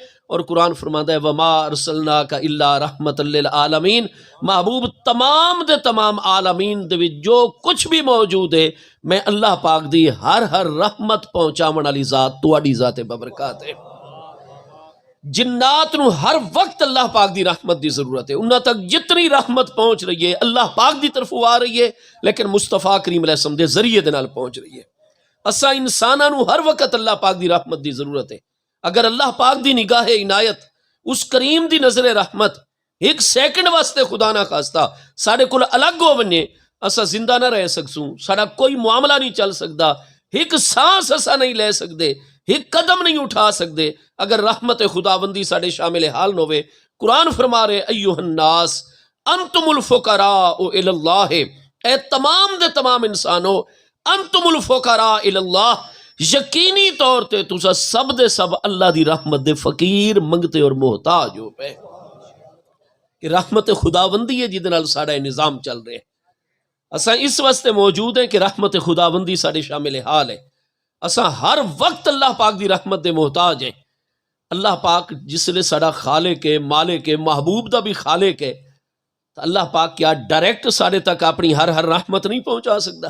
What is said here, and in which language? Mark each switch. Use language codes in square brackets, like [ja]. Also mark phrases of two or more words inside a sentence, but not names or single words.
[skr] اور قرآن فرماتا ہے [ar] وما ارسلناک الا رحمت للعالمین، [skr] محبوب تمام دے تمام عالمین دے وچ جو کچھ بھی موجود ہے میں اللہ پاک دی ہر رحمت پہنچاون والی ذات تواڈی ذات ببرکات ہے۔ جنات نو ہر وقت اللہ پاک دی رحمت دی ضرورت ہے، انہاں تک جتنی رحمت پہنچ رہی ہے اللہ پاک دی طرف آ رہی ہے، لیکن مصطفیٰ کریم علیہ السلام دے ذریعے دے نال پہنچ رہی ہے۔ اساں انساناں نو ہر وقت اللہ پاک دی رحمت دی ضرورت ہے۔ اگر اللہ پاک دی نگاہ عنایت، اس کریم دی نظر رحمت ایک سیکنڈ واسطے خدا نہ خواستہ ساڑے کول الگ ہو ونجے، اساں زندہ نہ رہ سکسوں، ساڑا کوئی معاملہ نہیں چل سکتا، ایک سانس اساں نہیں لے سکتے، ایک قدم نہیں اٹھا سکتے اگر رحمت خداوندی ساڑے شامل حال نہ ہوئے۔ قرآن فرما رہے [ar] ایوہ الناس انتم الفقراء الی اللہ، [skr] اے تمام دے تمام انسانوں [ar] انتم الفقراء الی اللہ، [skr] یقینی طور تے تسا سب دے سب اللہ دی رحمت دے فقیر منگتے اور محتاج ہو پے۔ کہ رحمت خداوندی ہے جدے نال ساڑا نظام چل رہے ہیں۔ اساں اس واسطے موجود ہیں کہ رحمت خداوندی ساڑے شامل حال ہے۔ اساں ہر وقت اللہ پاک دی رحمت دے محتاج ہیں۔ اللہ پاک جس لئے ساڑا خالق ہے، مالک ہے، محبوب دا بھی خالق ہے، تو اللہ پاک کیا ڈائریکٹ ساڑے تک اپنی ہر رحمت نہیں پہنچا سکتا؟